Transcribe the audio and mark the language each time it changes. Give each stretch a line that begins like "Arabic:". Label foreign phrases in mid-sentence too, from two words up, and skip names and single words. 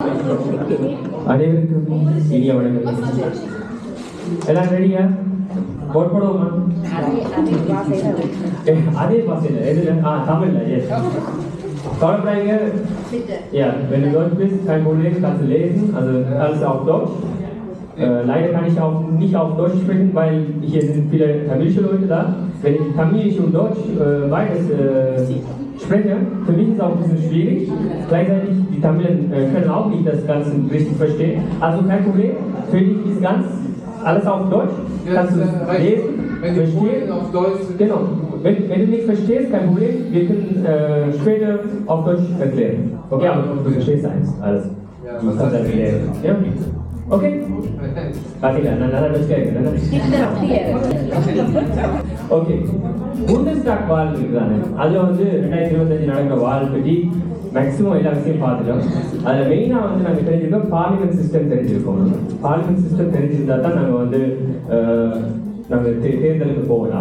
Tamil: அனைவருக்கும் இனிய வணக்கம். எல்லாம் ரெடியா? போட் போடுவோமா? அதே பாசையில் எதுல? தமிழ்ல. எஸ்.
German: Kawalpräge, ja, wenn du Deutsch bist, kein Problem, kannst du lesen, also alles auf Deutsch. Leider kann ich auch nicht auf Deutsch sprechen, weil hier sind viele tamilische Leute da. Wenn ich Tamilisch und Deutsch beides spreche, für mich ist es auch ein bisschen schwierig. Gleichzeitig, die Tamilen können auch nicht das Ganze richtig verstehen. Also kein Problem, für dich ist ganz alles auf Deutsch, kannst du lesen, verstehen. Auf Deutsch genau. Wenn du nicht verstehst, kein Problem, wir können später auf Deutsch erklären. Okay, aber du verstehst eins, alles. Ja, Du kannst erklären. Ja? Okay? Patika, nada Deutsch கேட்குறேன்.
Tamil: ஓகே,
German: Bundestag Wahl
Tamil: இருக்குதானே, அதில் வந்து 2025 நடக்கிற வால் பற்றி மேக்ஸிமம் எல்லா விஷயம் பார்த்துட்டோம். அதில் மெயினாக வந்து நாங்கள் தெரிஞ்சிருக்கோம்
English: parliament system
Tamil: தெரிஞ்சிருக்கோம்.
English: parliament system
Tamil: தெரிஞ்சிருந்தா தான் நாங்கள் வந்து நாங்கள் தேர்தலுக்கு போகலாம்.